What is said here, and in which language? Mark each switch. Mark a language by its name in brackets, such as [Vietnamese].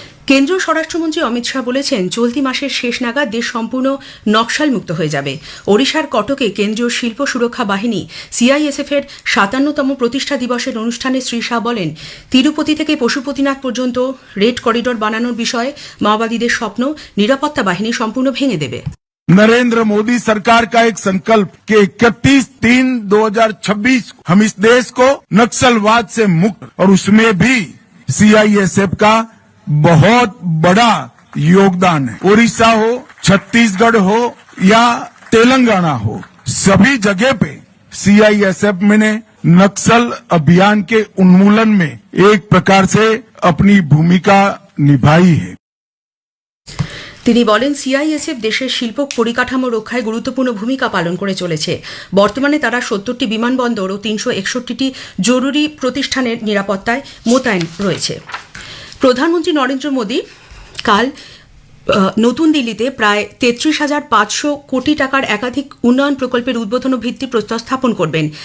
[Bangla] কেন্দ্রীয় স্বরাষ্ট্রমন্ত্রী অমিত শাহ বলেছেন, চলতি মাসের শেষ নাগাদ দেশ সম্পূর্ণ নকশাল মুক্ত হয়ে যাবে। ওড়িশার কটকে কেন্দ্রীয় শিল্প সুরক্ষা বাহিনী সিআইএসএফ-এর 57তম প্রতিষ্ঠা দিবসের অনুষ্ঠানে শ্রী শাহ বলেন, তিরুপতি থেকে পশুপতিনাথ পর্যন্ত রেড করিডোর বানানোর বিষয়ে মাওবাদীদের স্বপ্ন নিরাপত্তা বাহিনী সম্পূর্ণ ভেঙে দেবে। [Hindi] नरेंद्र मोदी सरकार का एक संकल्प कि 31/3/2022 2026 हम इस देश को नक्सलवाद से मुक्त और उसमें भी सीआईएसएफ का बहुत बड़ा योगदान है। उड़ीसा हो, छत्तीसगढ़ हो या तेलंगाना हो, सभी जगह पे सीआईएसएफ ने नक्सल अभियान के उन्मूलन में एक प्रकार से अपनी भूमिका निभाई है। [Bangla] তিনি বলেন সিআইএসএফ দেশের শিল্প পরিকাঠামো রক্ষায় গুরুত্বপূর্ণ ভূমিকা পালন করে চলেছে। বর্তমানে তারা ৭০টি বিমানবন্দর ও ৩৬১টি জরুরি প্রতিষ্ঠানের নিরাপত্তায় মোতায়েন রয়েছে। প্রধানমন্ত্রী নরেন্দ্র মোদী কাল নতুন দিল্লিতে প্রায় ৩৩,৫০০ কোটি টাকার একাধিক উন্নয়ন প্রকল্পের উদ্বোধন ও ভিত্তিপ্রস্তর স্থাপন করবেন।